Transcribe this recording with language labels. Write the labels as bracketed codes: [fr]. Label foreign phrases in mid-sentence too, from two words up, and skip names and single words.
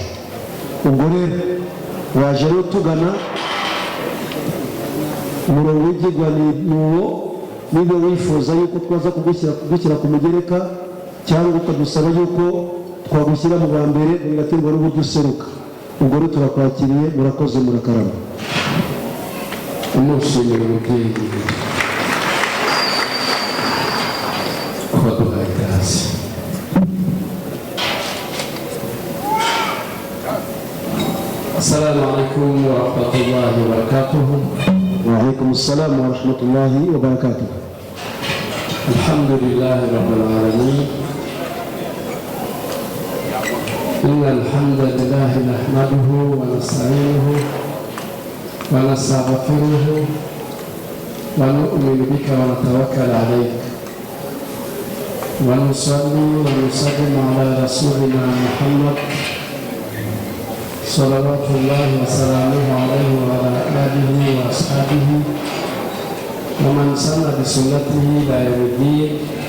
[rw] Ubwo rero waje rero tugana umurongo w'ibyigwa ni uwo, niba wifuza yuko twaza kugushyira ku mugereka cyangwa ukadusaba yuko twagushyira mu ba mbere, bigaterwa n'uburyo useruka. Ubwo rero turakwakiriye, murakoze, murakarama. Umushimira umubyeyi kubaduha ikaze. [ar] السلام عليكم ورحمة الله وبركاته. وعليكم السلام ورحمة الله وبركاته. الحمد لله رب العالمين. إن الحمد لله نحمده ونستعينه ونستغفره ونؤمن بك ونتوكل عليك ونصلي ونسلم على رسولنا محمد صلوات الله وسلامه عليه وعلى آله وأصحابه ومن سن بسنته إلى يوم الدين.